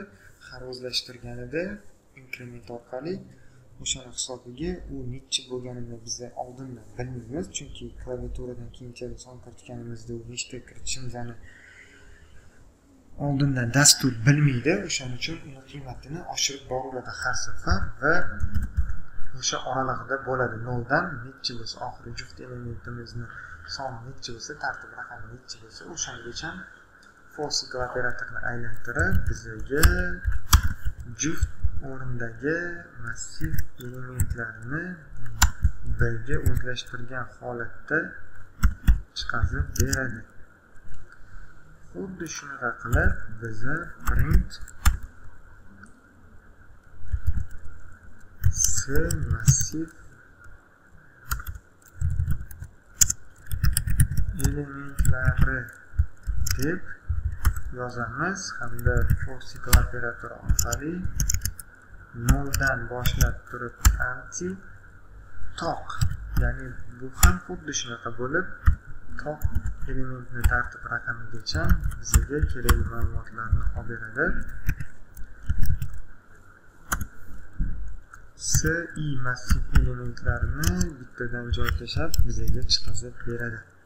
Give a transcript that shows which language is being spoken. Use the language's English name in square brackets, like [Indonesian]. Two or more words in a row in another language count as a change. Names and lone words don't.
[Uzbek] Har o'zlashtirganida inkrement orqali o'shani hisobiga u necha bo'lganini biz oldindan bilmaymiz, chunki klaviaturadan keyinchalik son kiritganimizda u nechta kiritishimizni oldindan dastur bilmaydi. O'shaning uchun uni qiymatini oshirib boraveradi har safar va o'sha oralig'ida bo'ladi. 0 dan necha bo'lsa, oxirgi juft elementimizni soni necha bo'lsa, tartib raqami necha bo'lsa, o'shangacha [English] for single [Uzbek] operatorni aylantirib bizga juft o'rindagi massiv elementlarni B b ga o'zlashtirgan holatda chiqazib beradi. Xuddi shunaqa qilib biza print C massiv elementlari deb yozamiz hamda [English] for cycle [Uzbek] operatori orqali 0 dan boshlab turib anti toq, ya'ni bu ham xuddi shunaqa bo'lib toq elementni tartib raqamigacha bizga kerakli ma'lumotlarni olib beradi. C massiv elementlarini bittadan joy tashlab bizga chiqazib beradi.